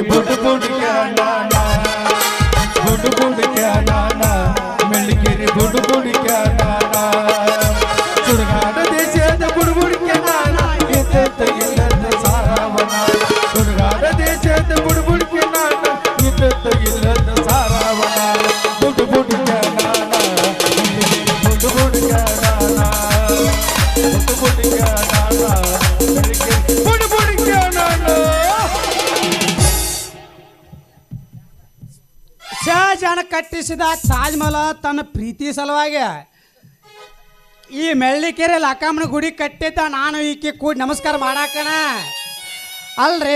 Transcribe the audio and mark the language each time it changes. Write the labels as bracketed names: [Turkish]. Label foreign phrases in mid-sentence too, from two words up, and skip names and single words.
[Kannada] ಬೋಡ ಬೋಡಿ ಕ್ಯಾ ನಾನಾ ಬೋಡ ಬೋಡಿ ಕ್ಯಾ ನಾನಾ ಮೆಳ್ಳಿಕೆರೆ ಬೋಡ ಬೋಡಿ ಕ್ಯಾ ನಾನಾ ಸುರಗಾಡ ದೇಶದ ಬುಡುಬುಡಿ ಕ್ಯಾ ನಾನಾ ಇದ್ದತ್ತ ಇಲ್ಲದ ಸಾರವನ ಸುರಗಾಡ ದೇಶದ ಬುಡುಬುಡಿ ಕ್ಯಾ ನಾನಾ ಇದ್ದತ್ತ ಇಲ್ಲದ ಸಾರವನ ಬೋಡ ಬೋಡಿ ಕ್ಯಾ ನಾನಾ ಬೋಡ ಕ್ಯಾ ನಾನಾ ಬೋಡ ಕ್ಯಾ ನಾನಾ ಮೆಳ್ಳಿಕೆರೆ ಬೋಡ ಕ್ಯಾ ನಾನಾ ಶಹಜಾನ ಕಟ್ಟಿಸಿದ ತಾಜ್ ಮಹಲ್ ತನ್ನ ಪ್ರೀತಿ ಸಲುವಾಗಿ ಈ ಮೆಳ್ಳಿಕೆರೆ ಲಕ್ಕಮ್ಮನ ಗುಡಿ ಕಟ್ಟಿದ್ದ ನಾನು ಈಕೆ ಕೂಡಿ ನಮಸ್ಕಾರ ಮಾಡಾಕಣ ಅಲ್ರಿ